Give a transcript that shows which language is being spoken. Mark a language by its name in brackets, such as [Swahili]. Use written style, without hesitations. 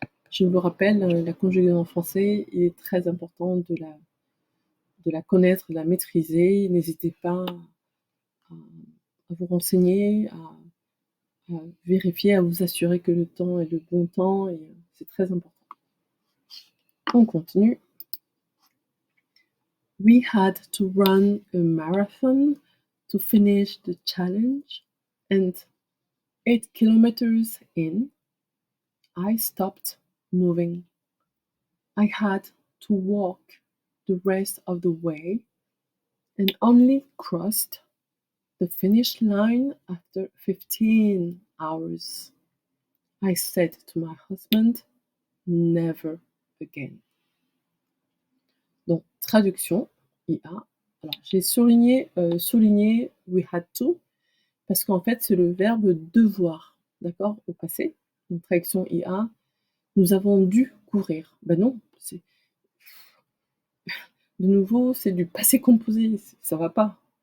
[French] Je vous le rappelle, la conjugaison en français est très important de la connaître, de la maîtriser. N'hésitez pas à vous renseigner, à vérifier, à vous assurer que le temps est le bon temps, et c'est très important. On continue. [English] We had to run a marathon to finish the challenge, and 8 kilometers in, I stopped moving. I had to walk the rest of the way and only crossed the finish line after 15 hours. I said to my husband, never again. [French] Donc, traduction, IA. Alors, j'ai souligné [English] we had to, [French] parce qu'en fait, c'est le verbe devoir, d'accord, au passé. Donc, traduction IA, nous avons dû courir. Ben non, c'est de nouveau, c'est du passé composé, ça va pas.